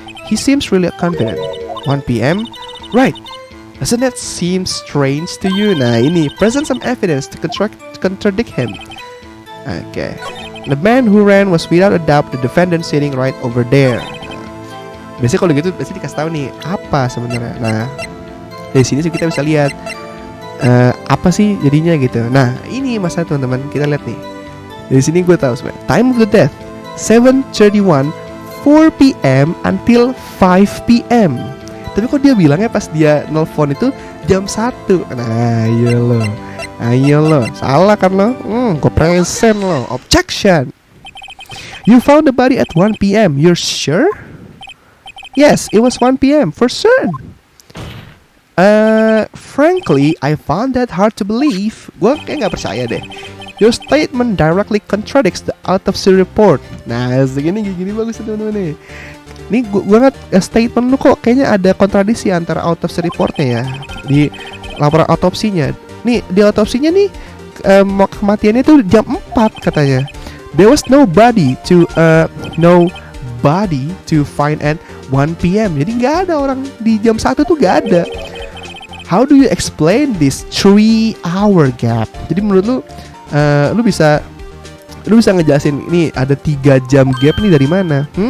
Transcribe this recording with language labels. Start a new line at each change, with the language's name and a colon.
English: He seems really confident. 1 p.m. Right. Doesn't that seem strange to you?
Indonesian: Nah ini,
English: present some evidence to contradict him. Okay. The man who ran was without a doubt the defendant sitting right over there.
Indonesian: Biasanya kalau gitu, biasanya dikasih tahu nih apa sebenarnya. Nah, dari sini sih kita bisa lihat apa sih jadinya gitu. Nah, ini masalah teman-teman, kita lihat nih. Dari sini gue tahu sebenarnya.
English: Time of the death 7:31, 4 p.m. until 5 p.m.
Indonesian: Tapi kok dia bilangnya pas dia nelfon itu jam 1. Nah, ayo lo. Salah kan lo? Gue present lo.
English: Objection. You found the body at 1 p.m. You're sure? Yes, it was 1 p.m. for certain. Frankly, I found that hard to believe.
Indonesian: Gue kayak gak percaya deh.
English: Your statement directly contradicts the autopsy report.
Indonesian: Nah, segini bagus teman-teman nih. Ini gue ngeliat statement lu kok kayaknya ada kontradiksi antara autopsy reportnya ya, di laporan autopsinya. Nih di autopsinya nih kematiannya tuh jam 4 katanya.
English: There was nobody to find at 1 p.m.
Indonesian: Jadi nggak ada orang di jam 1 tuh nggak ada.
English: How do you explain this 3-hour gap?
Indonesian: Jadi menurut lu lu bisa ngejelasin ini ada 3 jam gap nih dari mana?